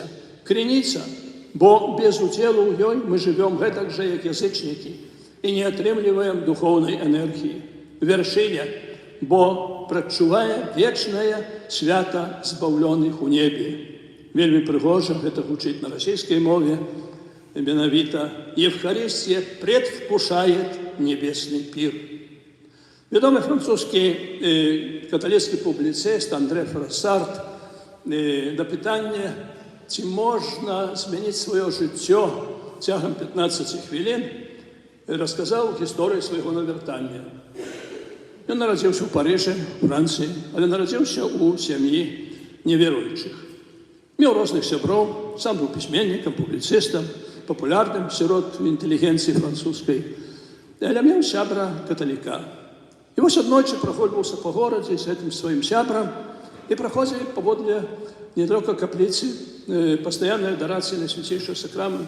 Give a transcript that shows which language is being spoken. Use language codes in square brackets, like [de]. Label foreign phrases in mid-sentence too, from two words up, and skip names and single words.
[be] Крыніца, бо без удзелу ў ёй мы жывём гэтак жа, як язычнікі, і не атрымліваем духоўнай энергіі. Вяршыня, бо прадчувае вечнае свята збаўлёных у небе. Вельмі прыгожа гэта гучыць на расійскай мове. [ru] Менавіта Евхаристия предвкушает небесный пир. [uk] Відомий французький католицький публіцист Андре Фроссард на питання, чи можна змінити своє життя тягом 15 хвилин, розказав історію свого навертання. Він народився в Парижі, Франції, але народився у сім'ї невіруючих. Мав різних сябров, сам був письменником, публіцистом, [be] популярным сярод інтэлігенцыі французскай, але меў сябра каталіка. І вось аднойчы прагульваўся па горадзе з гэтым сваім сябрам і праходзілі паводле недалёка капліцы пастаяннай адарацыі на свяцейшы сакрамент.